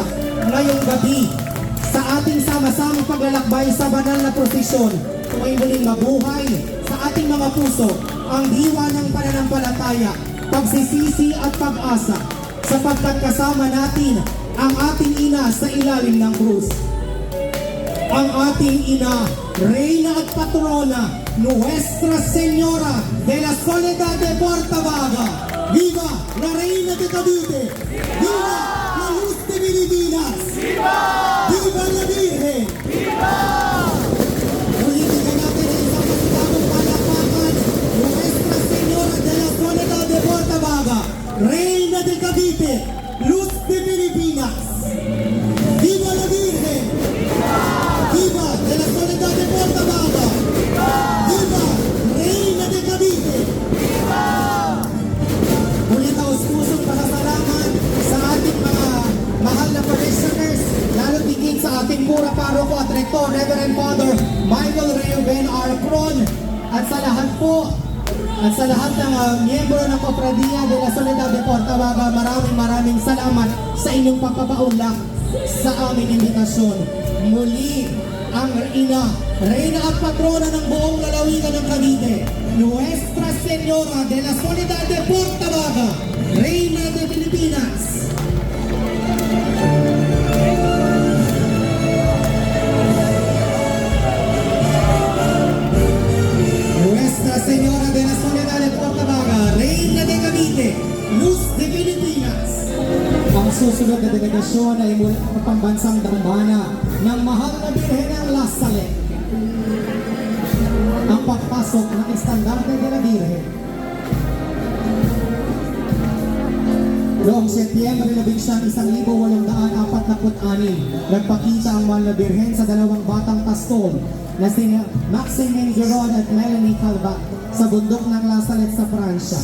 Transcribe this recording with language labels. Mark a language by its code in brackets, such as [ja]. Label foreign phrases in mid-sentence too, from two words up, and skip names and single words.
[tl] Ngayong gabi, sa ating sama-samang paglalakbay sa banal na prosesyon, tuwing muling mabuhay sa ating mga puso ang diwa ng pananampalataya, pagsisisi at pag-asa, sapagkat kasama natin ang ating ina sa ilalim ng krus. Ang ating ina, Reyna at Patrona, Nuestra Señora de la Soledad de Portabaga. [es] Viva la Reina de Cavite! Viva la Luz de Pilipinas! Viva! Viva la Virgen! Viva! [tl] Ulitin natin ang isang masigabong palakpakan, [es] Nuestra Señora de la Soledad de Portabaga, Reina de Cavite, Luz de Pilipinas. Viva la Virgen! Viva de la Soledad de Portabaga! Viva Reina de Cavite! [tl] Muli taos-pusong pasasalamat sa ating mga mahal na parishioners, lalo tigit sa ating pura paroko at rektor, Reverend Father Michael Reuben R. Cron, at sa lahat po, at sa lahat ng miyembro ng Cofradia de la Soledad de Portabaga, maraming salamat sa inyong pagpapaunlak sa aming imbitasyon. Muli, ang ina, Reyna at Patrona ng buong lalawigan ng Cavite, [es] Nuestra Señora de la Soledad de Portabaga, Reina de Pilipinas. Nuestra Señora de la Soledad de Portabaga, Reina de Cavite, Luz de Pilipinas. [tl] Ang susunod na delegasyon ay mula sa pambansang dambana ng mahal na Birhen ng La Salet. Ang pagpasok ng [es] Estandarte de la Virgen. [tl] Noong Setyembre 11, 1846, nagpakita ang mahal na Birhen sa dalawang batang pastol na sina Maximin Giron at Melanie Calvat sa bundok ng La Salet sa Pransya.